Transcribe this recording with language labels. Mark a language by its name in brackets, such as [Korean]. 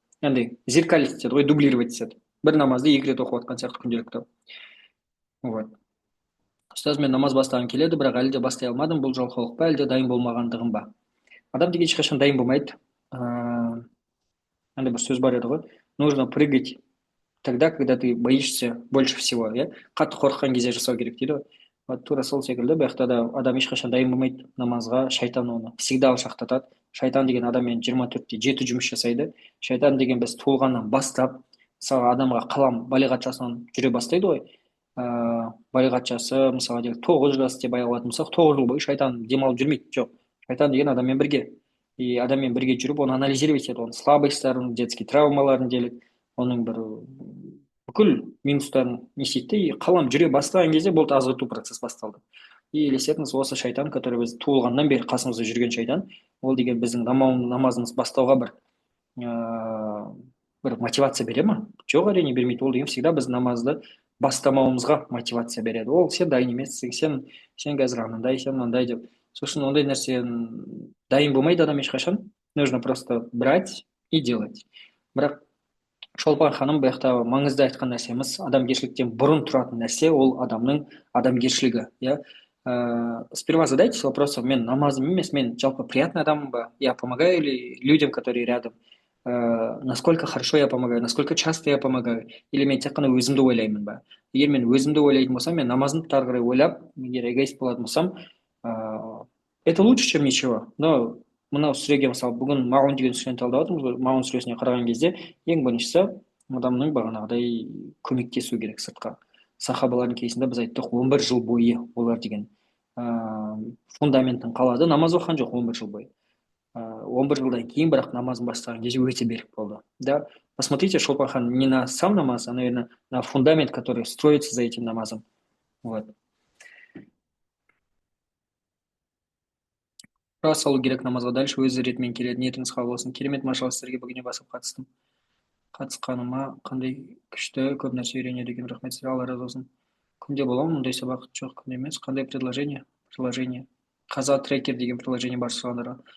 [Kazakh] Яғни зеркалить етеді ғой, дублировать етеді. Бір намазды 2 рет оқып жатқан сияқты күнделікті. Вот. Ұстаз, мен намаз бастағым келеді, бірақ әлі де бастай алмадым. Бұл жалқаулық па, әлде дайын болмағандығым ба? Адам деген ешқашан дайын болмайды. Андай бір сөз бар еді ғой. [Russian] Нужно прыгать тогда, когда ты боишься больше всего. [Kazakh] Қатты қорыққан кезде жасау керек дейді. Вот тура сол секілді, бірақ да адам ешқашан дайын болмайды намазға. Шайтан оны всегда алшақтатады. Шайтан деген адаммен 24-те 7 жұмыс жасайды. Шайтан деген біз туылғаннан бастап, мысалы адамға қалам балиғат жасынан жүре бастайды ғой. балиғатшасы мысалға делік 9 жас деп алатын болсақ, 9 жыл бойы шайтан демалып жүрмейді, жоқ. Шайтан деген адаммен бірге, и адаммен бірге жүріп оны анализировать етеді, оның слабостьтарын, детский травмаларын делік, оның бір бүкіл минустарын не істейді де, и қалам жүре бастаған кезде болды, азғырту процесс басталды. И елесетіңіз, осы шайтан, который біз туылғаннан бері қасымызда жүрген шайтан, ол деген біздің намазымыз бастауға бір мотивация бере ма? Жоқ, әрине бермейді. Ол деген всегда біз намазды бастамауымызға мотивация береді. Ол сен дайын емессің, сен қазір анандай, сен мынандай деп. Сосын ондай нәрсен дайын болмайды адам ешқашан. [Russian] Нужно просто брать и делать. [Kazakh] Бірақ Шолпан ханым бұл жақта маңызды айтқан нәрсеміз, адамгершіліктен бұрын тұратын нәрсе ол адамның адамгершілігі. Иә. [Russian] Сперва задайтесь вопросом, мен намазым емес, мен жалпы приятный адаммын ба, я помогаю ли людям, которые рядом, насколько хорошо я помогаю, насколько часто я помогаю, или мен тек қана өзімді ойлаймын ба. [Kazakh] Егер мен өзімді ойлайтын болсам, мен намазымды ары қарай ойлап, егер эгоист болатын болсам, это лучше, чем ничего. Но мынау сүреге мысалы бүгін маун деген сүрені талдап жатырмыз ғой, маун сүресіне қараған кезде ең біріншісі адамның бағанағыдай көмектесу керек сыртқа. Сахабалардың кейсінде біз айттық 11 жыл бойы олар деген фундаментін қалады, намаз оқыған жоқ 11 жыл бойы. 11 жылдан кейін бірақ намазын бастаған кезде өте берік болды. [Russian] Да, посмотрите, Шолпахан, не на сам намаз, а, наверное, на фундамент, который строится за этим намазом. Вот. [Kazakh] Тұра салу керек намазға, дальше өз ретімен келеді, ниетіңіз қабыл болсын. Керемет, машалла, сіздерге бүгіне басып қатысқаныма қандай күшті, көп нәрсе үйренеді екен, рахмет сізге, алла разы болсын. Күнде бола ма мұндай сабақ? Жоқ, күнде емес. Қандай приложение қаза трекер деген приложение бар сұрағандарға.